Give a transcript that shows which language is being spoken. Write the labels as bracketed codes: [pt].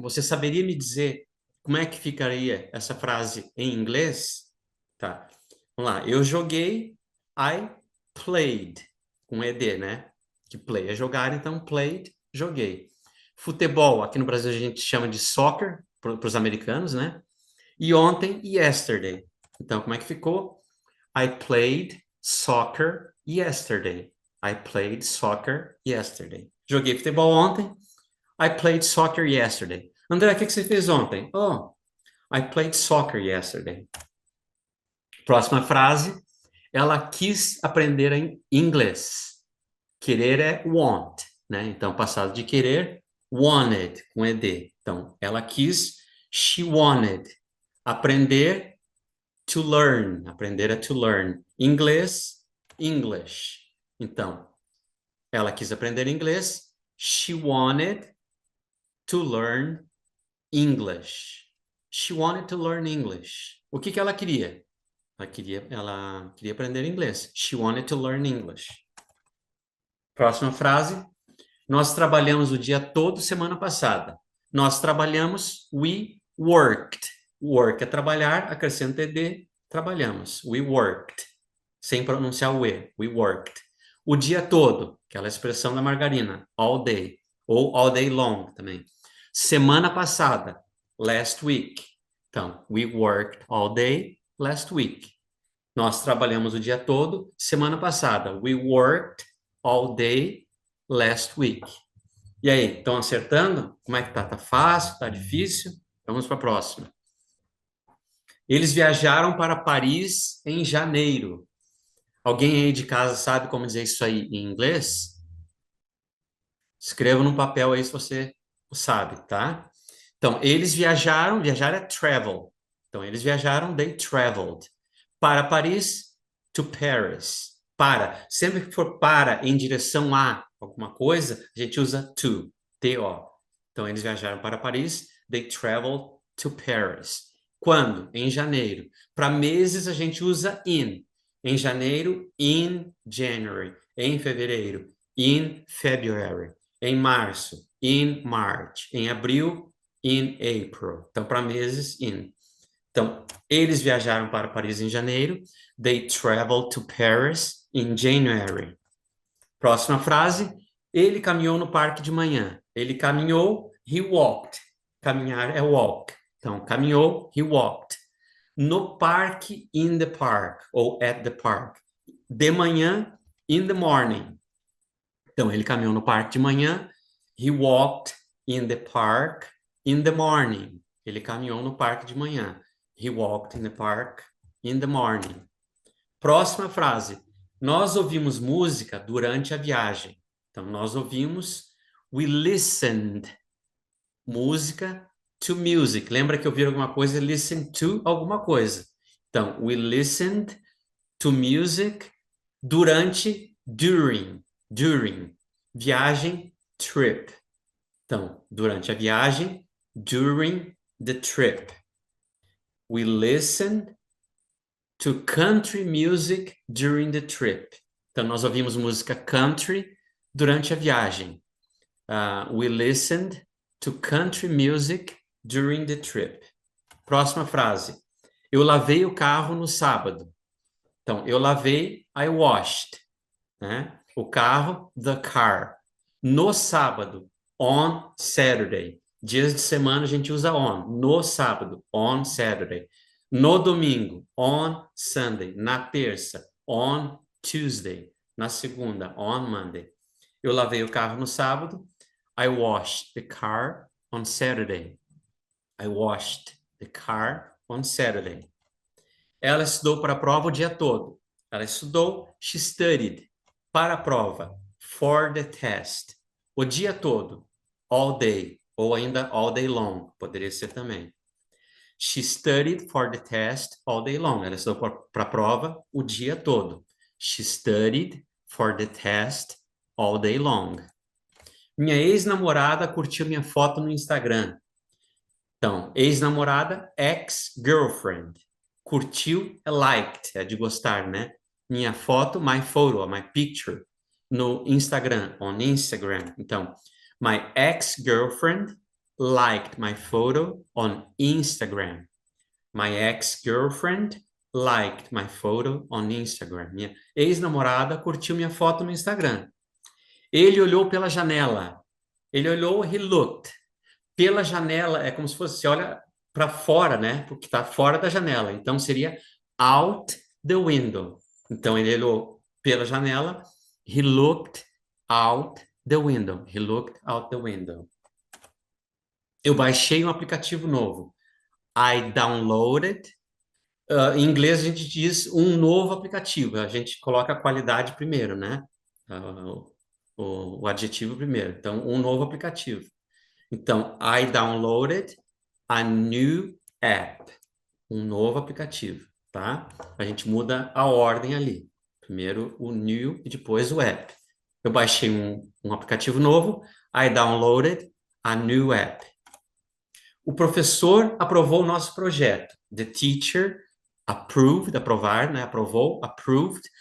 [pt] Você saberia me dizer como é que ficaria essa frase em inglês? Tá. Vamos lá. Eu joguei, [en] I played, [pt] com ED, né? Que play é jogar, então played, joguei. Futebol, aqui no Brasil a gente chama de soccer, para os americanos, né? E ontem, yesterday. Então, como é que ficou? [en] I played soccer yesterday. I played soccer yesterday. [pt] Joguei futebol ontem. [en] I played soccer yesterday. [pt] André, o que você fez ontem? [en] Oh, I played soccer yesterday. [pt] Próxima frase. Ela quis aprender em inglês. Querer é want, né? Então, passado de querer, wanted, com ED. Então, ela quis, [en] she wanted. [pt] Aprender, [en] to learn. [pt] Aprender é [en] to learn. [pt] Inglês, English. Então, ela quis aprender inglês. [en] She wanted to learn English. She wanted to learn English. [pt] O que ela queria? Ela queria aprender inglês. [en] She wanted to learn English. [pt] Próxima frase. Nós trabalhamos o dia todo semana passada. Nós trabalhamos, [en] we worked. [pt] Work é trabalhar, acrescenta ed, trabalhamos. [en] We worked. [pt] Sem pronunciar o e, [en] we worked. [pt] O dia todo, aquela expressão da margarina, [en] all day, ou all day long [pt] também. Semana passada, [en] last week. Então, we worked all day last week. [pt] Nós trabalhamos o dia todo, semana passada. [en] We worked all day last week. [pt] E aí, estão acertando? Como é que tá? Tá fácil? Tá difícil? Vamos para a próxima. Eles viajaram para Paris em janeiro. Alguém aí de casa sabe como dizer isso aí em inglês? Escreva no papel aí se você sabe, tá? Então, eles viajaram, viajar é travel. Então, eles viajaram, [en] they traveled. [pt] Para Paris, [en] to Paris. [pt] Para. Sempre que for para em direção a alguma coisa, a gente usa to, T-O. Então, eles viajaram para Paris, [en] they traveled to Paris. [pt] Quando? Em janeiro. Para meses, a gente usa in. Em janeiro, [en] in January. [pt] Em fevereiro, [en] in February. [pt] Em março, [en] in March. [pt] Em abril, [en] in April. [pt] Então, para meses, in. Então, eles viajaram para Paris em janeiro. [en] They traveled to Paris in January. [pt] Próxima frase. Ele caminhou no parque de manhã. Ele caminhou, [en] he walked. [pt] Caminhar é walk. Então, caminhou, [en] he walked. [pt] No parque, [en] in the park, [pt] ou [en] at the park. [pt] De manhã, [en] in the morning. [pt] Então, ele caminhou no parque de manhã. [en] He walked in the park in the morning. [pt] Ele caminhou no parque de manhã. [en] He walked in the park in the morning. [pt] Próxima frase. Nós ouvimos música durante a viagem. Então, nós ouvimos, [en] we listened, [pt] música [en] to music. [pt] Lembra que ouvir alguma coisa, [en] listen to [pt] alguma coisa. [en] Então, we listened to music durante, during. [pt] Viagem, trip. Então, durante a viagem, [en] during the trip. We listened to country music during the trip. [pt] Então, nós ouvimos música country durante a viagem. [en] We listened to country music during the trip. [pt] Próxima frase. Eu lavei o carro no sábado. Então, eu lavei, [en] I washed. [pt] Né? O carro, [en] the car. [pt] No sábado, [en] on Saturday. [pt] Dias de semana a gente usa on. No sábado, [en] on Saturday. [pt] No domingo, [en] on Sunday. [pt] Na terça, [en] on Tuesday. [pt] Na segunda, [en] on Monday. [pt] Eu lavei o carro no sábado. [en] I washed the car on Saturday. I washed the car on Saturday. [pt] Ela estudou para a prova o dia todo. Ela estudou, [en] she studied, [pt] para a prova, [en] for the test, [pt] o dia todo, [en] all day, [pt] ou ainda [en] all day long, [pt] poderia ser também. [en] She studied for the test all day long. [pt] Ela estudou para a prova o dia todo. [en] She studied for the test all day long. [pt] Minha ex-namorada curtiu minha foto no Instagram. Então, ex-namorada, ex-girlfriend. Curtiu é liked, é de gostar, né? Minha foto, [en] my photo, my picture, [pt] no Instagram, [en] on Instagram. Então, my ex-girlfriend liked my photo on Instagram. My ex-girlfriend liked my photo on Instagram. [pt] Minha ex-namorada curtiu minha foto no Instagram. Ele olhou pela janela. Ele olhou, [en] he looked. [pt] Pela janela é como se fosse, você olha para fora, né? Porque está fora da janela. Então, seria [en] out the window. [pt] Então, ele olhou pela janela. [en] He looked out the window. He looked out the window. [pt] Eu baixei um aplicativo novo. [en] I downloaded. [pt] Em inglês, a gente diz um novo aplicativo. A gente coloca a qualidade primeiro, né? O adjetivo primeiro. Então, um novo aplicativo. [en] Então, I downloaded a new app. [pt] Um novo aplicativo, tá? A gente muda a ordem ali. Primeiro o new e depois o app. Eu baixei um aplicativo novo. [en] I downloaded a new app. [pt] O professor aprovou o nosso projeto. [en] The teacher approved, [pt] aprovar, né? Aprovou, [en] approved.